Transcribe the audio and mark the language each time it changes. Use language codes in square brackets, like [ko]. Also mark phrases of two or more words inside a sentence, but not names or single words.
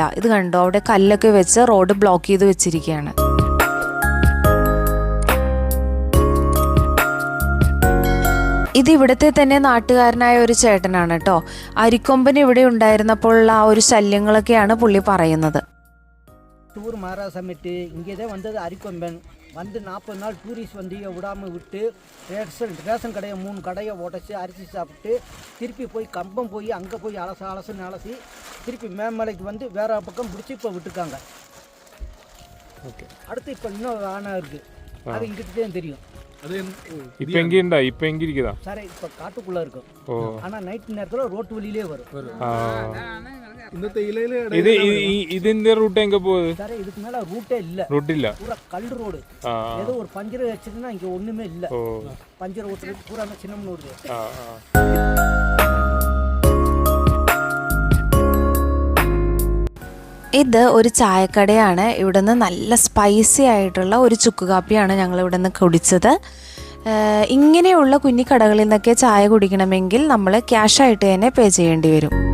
[ml] ഇത് കണ്ടോ, അവിടെ കല്ലൊക്കെ വെച്ച് റോഡ് ബ്ലോക്ക് ചെയ്ത് വെച്ചിരിക്കുകയാണ്. ഇത് ഇവിടുത്തെ തന്നെ നാട്ടുകാരനായ ഒരു ചേട്ടനാണ് കേട്ടോ. അരിക്കൊമ്പൻ ഇവിടെ ഉണ്ടായിരുന്നപ്പോഴുള്ള ആ ഒരു ശല്യങ്ങളൊക്കെയാണ് പുള്ളി പറയുന്നത്. [ta] டூர் மாராசமிட்டு இங்கே தான் வந்தது அரிக்கொம்பன் வந்து 40 நாள் டூரிஸ்ட் வந்து விடாமல் விட்டு ரேஷன் கடையை 3 கடையை உடச்சி அரிசி சாப்பிட்டு திருப்பி போய் கம்பம் போய் அங்கே போய் அலசுன்னு அலசி திருப்பி மேமலைக்கு வந்து வேற பக்கம் பிடிச்சி இப்போ விட்டுருக்காங்க. ஓகே, அடுத்து இப்போ இன்னும் ஆனா இருக்குது, அது இங்கிட்டு தான் தெரியும். இப்போ எங்கே இருந்தா? இப்போ எங்கே இருக்குதா? சார் இப்போ காட்டுக்குள்ளே இருக்கும். ஆனால் நைட் நேரத்தில் ரோட்டு வழியிலே வரும். [ml] ഇതിന്റെ റൂട്ട് എങ്ക പോകുന്നത്? [ta] சார் இதுக்கு மேல ரூட்டே இல்ல. [ml] റൂട്ട് ഇല്ല, [ta] பூரா கல் ரோடு. ஏதோ ஒரு பஞ்சர் வச்சிருந்தா இங்க ஒண்ணுமே இல்ல. பஞ்சர் ஓட்டுறது பூரா சின்னமனூர். [ml] ഇത് ഒരു ചായക്കടയാണ്. ഇവിടെ നിന്ന് നല്ല സ്പൈസി ആയിട്ടുള്ള ഒരു ചുക്ക് കാപ്പിയാണ് ഞങ്ങൾ ഇവിടെ നിന്ന് കുടിച്ചത്. ഇങ്ങനെയുള്ള കുഞ്ഞിക്കടകളിൽ നിന്നൊക്കെ ചായ കുടിക്കണമെങ്കിൽ നമ്മൾ ക്യാഷായിട്ട് തന്നെ പേ ചെയ്യേണ്ടി വരും.